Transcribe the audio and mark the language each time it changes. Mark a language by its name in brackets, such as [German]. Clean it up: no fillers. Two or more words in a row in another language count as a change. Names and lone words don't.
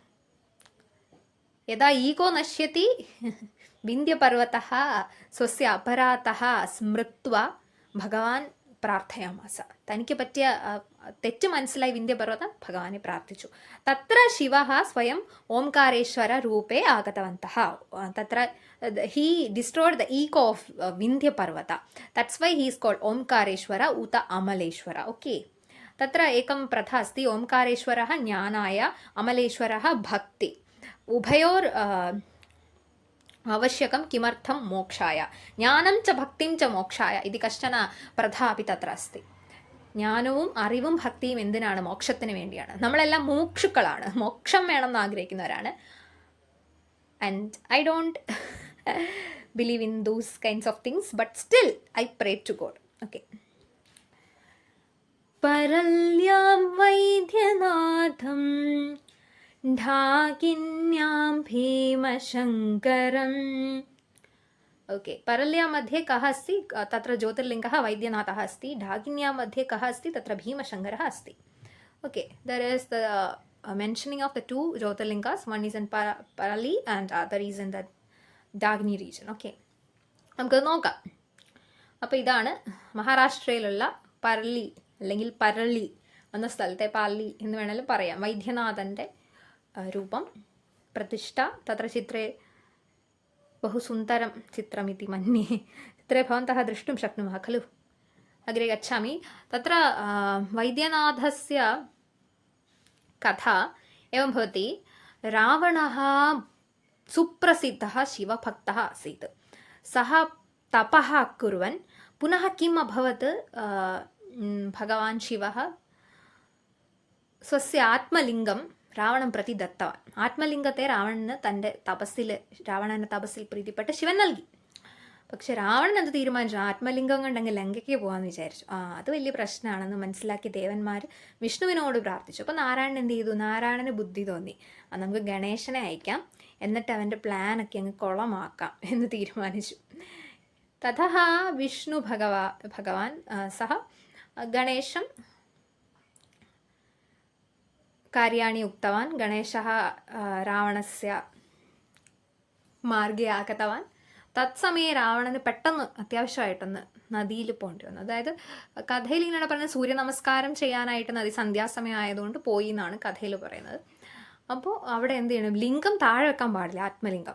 [Sanskrit] യഥാ ഈഗോ നശ്യതി വിന്ധ്യപർവ്വതഃ സ്വസ്യ അപരാധഃ സ്മൃത്വ ഭഗവാൻ പ്രാർത്ഥയാമാസ. [Malayalam] തനിക്ക് പറ്റിയ തെറ്റ് മനസ്സിലായി വിന്ധ്യപർവ്വതം ഭഗവാനെ പ്രാർത്ഥിച്ചു. [Sanskrit] തത്ര ശിവഃ സ്വയം ഓംകാരേശ്വര രൂപേ ആഗതവന്തഃ. [English] തത്ര he destroyed the ego of Vindhya-parvata. That's why he is called Omkareshwara uta Amaleshwara. Okay. [Sanskrit] तत्र एकं प्रथा अस्ति, ओंकारेश्वरः ज्ञानाय, अमलेश्वरः भक्ति. उभयोर् आवश्यकं किमर्थं मोक्षाय, ज्ञानं च भक्तिं च मोक्षाय इति कश्चन प्रथा अपि तत्र अस्ति. [Malayalam] ജ്ഞാനവും അറിവും ഭക്തിയും എന്തിനാണ്? മോക്ഷത്തിന് വേണ്ടിയാണ്. നമ്മളെല്ലാം മോക്ഷുക്കളാണ്, മോക്ഷം വേണമെന്ന് ആഗ്രഹിക്കുന്നവരാണ്. [English] And I don't believe in those kinds of things, but still I pray to God. Okay. [Sanskrit] परल्यां वैद्यनाथं ढाकिन्यां भीमशङ्करम्. ओके, परल्या मध्ये कः अस्ति? तत्र ज्योतिर्लिङ्गः वैद्यनाथः अस्ति. ढाकिन्यां मध्ये कः अस्ति? तत्र भीमशङ्करः अस्ति. [English] ओके, there is the mentioning of the two Jyotirlingas. One is in Parali and other is in the Dagni region. [Malayalam] Okay, നമുക്ക് നോക്കാം. അപ്പോൾ ഇതാണ് മഹാരാഷ്ട്രയിലുള്ള പർലി അല്ലെങ്കിൽ പരളി എന്ന സ്ഥലത്തെ പാലി എന്ന് വേണമെങ്കിലും പറയാം. വൈദ്യനാഥൻ്റെ രൂപം പ്രതിഷ്ഠ. [Sanskrit] തത്ര ചിത്രേ बहु सुन्दरं चित्रमिति मन्ये. चित्रे भवन्तः द्रष्टुं शक्नुमः खलु. अग्रे गच्छामि. तत्र वैद्यनाथस्य कथा एवं भवति. रावणः सुप्रसिद्धः शिवभक्तः आसीत्. सः तपः कुर्वन् पुनः किम् अभवत्? भगवान् शिवः स्वस्य आत्मलिङ्गं രാവണൻ പ്രതി ദത്തവാൻ. [Malayalam] ആത്മലിംഗത്തെ രാവണന് തൻ്റെ രാവണൻ്റെ തപസ്സിൽ പ്രീതിപ്പെട്ട് ശിവൻ നൽകി. പക്ഷെ രാവണൻ എന്ത് തീരുമാനിച്ചു? ആത്മലിംഗം കണ്ടെങ്കിൽ ലങ്കയ്ക്ക് പോകാമെന്ന് വിചാരിച്ചു. അത് വലിയ പ്രശ്നമാണെന്ന് മനസ്സിലാക്കി ദേവന്മാർ വിഷ്ണുവിനോട് പ്രാർത്ഥിച്ചു. അപ്പോൾ നാരായണൻ എന്ത് ചെയ്തു? നാരായണന് ബുദ്ധി തോന്നി, നമുക്ക് ഗണേശനെ അയക്കാം, എന്നിട്ട് അവൻ്റെ പ്ലാനൊക്കെ അങ്ങ് കുളമാക്കാം എന്ന് തീരുമാനിച്ചു. [Sanskrit] തഥഃ വിഷ്ണു ഭഗവാൻ സഹ ഗണേശം कार्याणि उक्तवान्. गणेशः रावणस्य മാർഗേ ആഗതവാൻ. [Malayalam] തത്സമയെ രാവണന് പെട്ടെന്ന് അത്യാവശ്യമായിട്ടൊന്ന് നദിയിൽ പോകേണ്ടി വന്നു. അതായത് കഥയിൽ ഇങ്ങനെ പറയുന്നത് സൂര്യ നമസ്കാരം ചെയ്യാനായിട്ട് നദി സന്ധ്യാസമയം ആയതുകൊണ്ട് പോയി എന്നാണ് കഥയിൽ പറയുന്നത്. അപ്പോൾ അവിടെ എന്ത് ചെയ്യണം? ലിംഗം താഴെ വെക്കാൻ പാടില്ല, ആത്മലിംഗം.